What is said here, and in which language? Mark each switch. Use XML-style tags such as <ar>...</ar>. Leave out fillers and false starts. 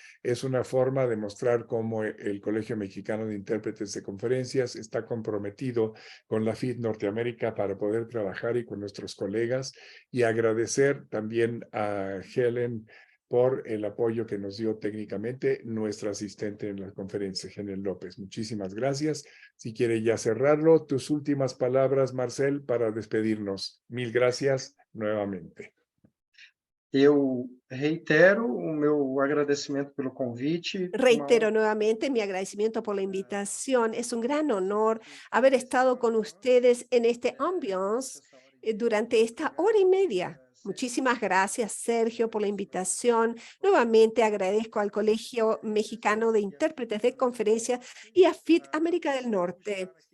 <es>Es una forma de mostrar cómo el Colegio Mexicano de Intérpretes de Conferencias está comprometido con la FIT Norteamérica para poder trabajar y con nuestros colegas, y agradecer también a Helen por el apoyo que nos dio técnicamente nuestra asistente en la conferencia, Helen López. Muchísimas gracias. Si quiere ya cerrarlo, tus últimas palabras, Marcel, para despedirnos. Mil gracias nuevamente.</es> <pt>Eu reitero o meu agradecimento pelo convite.</pt> <es>Reitero nuevamente mi agradecimiento por la invitación. Es un gran honor haber estado con ustedes en este ambiance durante esta hora y media. Muchísimas gracias, Sergio, por la invitación. Nuevamente agradezco al Colegio Mexicano de Intérpretes de Conferencias y a FIT América del Norte.</es>